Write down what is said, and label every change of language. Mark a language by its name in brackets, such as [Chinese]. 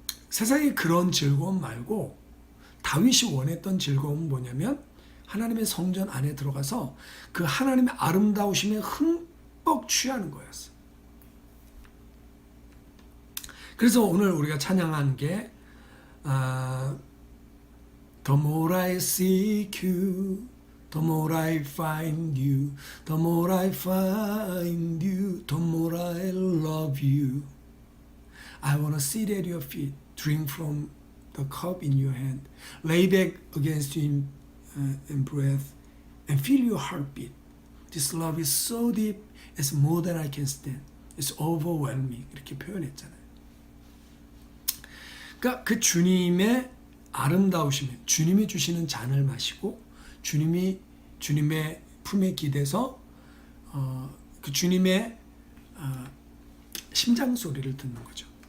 [Korean] 세상에 그런 즐거움 말고 다윗이 원했던 즐거움은 뭐냐면 하나님의 성전 안에 들어가서 그 하나님의 아름다우심에 흠뻑 취하는 거였어요. 그래서 오늘 우리가 찬양한 게 [English] The more I seek you, the more I find you, the more I find you, the more I love you. I want to sit at your feet, drink from the cup in your hand, lay back against you in breath, and feel your heartbeat. This love is so deep, it's more than I can stand. It's overwhelming. [Korean] 이렇게 표현했잖아요. 그러니까 그 주님의 아름다우심에, 주님이 주시는 잔을 마시고 주님의 품에 기대서 그 주님의 심장 소리를 듣는 거죠.